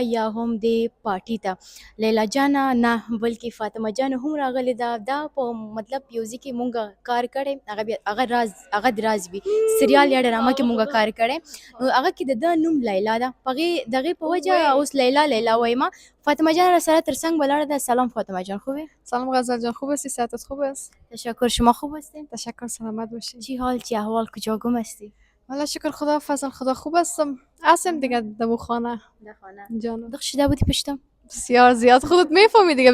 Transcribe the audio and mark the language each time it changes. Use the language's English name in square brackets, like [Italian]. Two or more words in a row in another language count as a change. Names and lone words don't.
[Pashto] یا هم د پارټي ته لیلا جانه نه بلکې فاطمه جان هم راغلې ده. دا په مطلب یو ځای کې مونږ کار کړی، هغه د راز وي سریال یا ډرامه کې مونږ کار کړی، نو هغه کې د ده نوم لیلا ده. په دغې په وجه اوس لیلا وایم. فاطمه جان را سره تر څنګ ولاړه ده. [Persian] سلام فاطمه جان، خوبه؟ سلام غزل جان، خوب هستی؟ صحتت خوب است؟ تشکر، شما خوب هستین؟ تشکر، سلامت باشین. چی حال، چی احوال، کجا گم هستی؟ والا شکر خدا، فضل خدا خوب هستم. هستم دیگه دمو خانه جانم. دق شده بودی پشتم؟ بسیار زیاد، خودت میفهمی دیگه.